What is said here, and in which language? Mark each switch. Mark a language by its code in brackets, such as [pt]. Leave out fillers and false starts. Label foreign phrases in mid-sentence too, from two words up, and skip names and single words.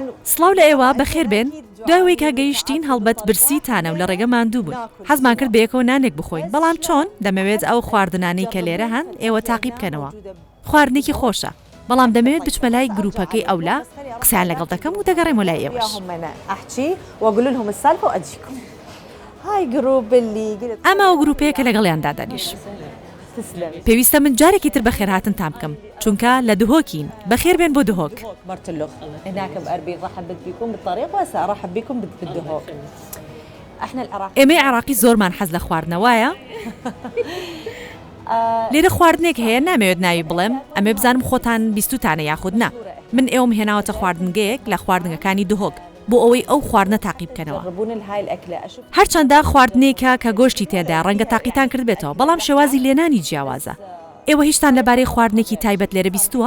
[ckb] سڵاو لە ئێوە بەخێر بێن دوایەوەی کە گەیشتین هەڵبەت برسیتانە و لە ڕێگە ماندوو بوون حەزمان کرد بەیەکەوە نانێک بخۆین بەڵام چۆن دەمەوێت ئەو خواردنانەی کە لێرە هەن ئێوە تاقی بکەنەوە خواردنێکی خۆشە بەڵام دەمەوێت بچمە لای گروپەکەی ئەولا قسەیان لەگەڵ دەکەم و دەگەڕێمە لای ئێوەش [ar] ئەحچی وەگول لهم السالفة وأجيكم هاي جروب اللي قلت [ckb] ئەمە ئەو گروپەیە کە لەگەڵیاندا دانیش پێویستە من جارێکی تر بەخێر هاتن تام بکەم چونکە لە دهۆکین بەخێر بێن بۆ دهۆک [ar] مرتلخ هناك بأربيل رحبت بكم بالطريق وسأرحب بكم بالدهوك احنا العراق [ckb] ئێمەی عراقی زۆرمان حەز لە خواردنەوەیە لێرە خواردنێک هەیە نامەوێت ناوی بڵێم ئەمێ بزانم خۆتان بیستوتانە یاخود نا من ئێوەم هێناوەتە خواردنگەیەک لە خواردنگەکانی دهۆک بۆ ئەوەی ئەو خواردنە تاقی بکەنەوە هەرچەندە خواردنێکە کە گۆشتی تێدا ڕەنگە تاقیتان کرد بێتەوە بەڵام شێوازی لێنانی جیاوازە ئێوە هیچتان لەبارەی خواردنێکی تایبەت لێرە بیستووە